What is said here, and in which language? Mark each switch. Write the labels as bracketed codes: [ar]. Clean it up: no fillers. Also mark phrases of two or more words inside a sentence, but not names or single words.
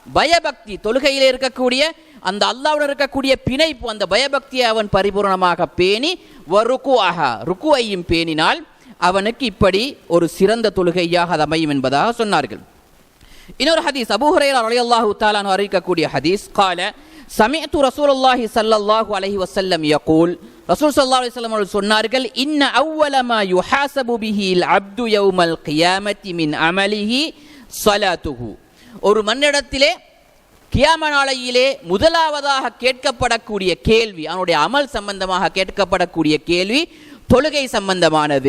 [ta] பயபக்தி, தொழுகையிலே இருக்கக்கூடிய அந்த அல்லாஹ்வுடன் இருக்கக்கூடிய பிணைப்பு, அந்த பயபக்தியை அவன் பரிபூர்ணமாக பேணி ருக்குவையும் பேணினால் அவனுக்கு இப்படி ஒரு சிறந்த தொழுகையாக அது அமையும் என்பதாக சொன்னார்கள். இன்னொரு ஹதீஸ், அபூ ஹுரைரா [ar] رضي الله تعالى عنه [ta] அறிவிக்கக்கூடிய ஹதீஸ், [ar] قال سمعت رسول الله صلى الله عليه وسلم يقول, رسول صلى الله عليه وسلم [ta] அவர்கள் சொன்னார்கள், [ar] إن أول ما يحاسب به العبد يوم القيامة من عمله صلاته. [ta] ஒரு மனிதனிடத்திலே கியாம நாளையிலே முதலாவதாக கேட்கப்படக்கூடிய கேள்வி, அவனுடைய அமல் சம்பந்தமாக கேட்கப்படக்கூடிய கேள்வி தொழுகை சம்பந்தமானது.